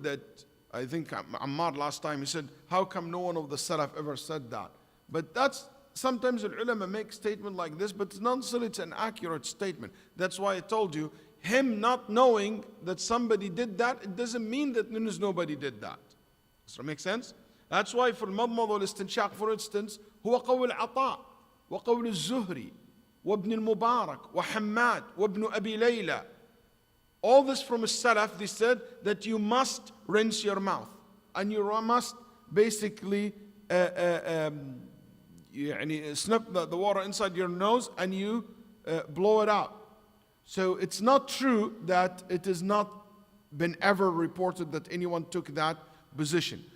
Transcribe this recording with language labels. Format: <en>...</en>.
<en>That I think Ammar last time he said, how come no one of the Salaf ever said that? But that's, sometimes the ulama make statement like this, but it's not necessarily it's an accurate statement. That's why I told you, him not knowing that somebody did that, it doesn't mean that nobody did that. Does that make sense? That's why for al-madmad wal-istinshaq, for instance,</en> <ar>هو قول عطاء وقول الزهري وابن المبارك وحماد وابن أبي ليلى.</ar> <en>All this from a Salaf, they said that you must rinse your mouth and you must basically snip the water inside your nose and you blow it out. So it's not true that it has not been ever reported that anyone took that position.</en>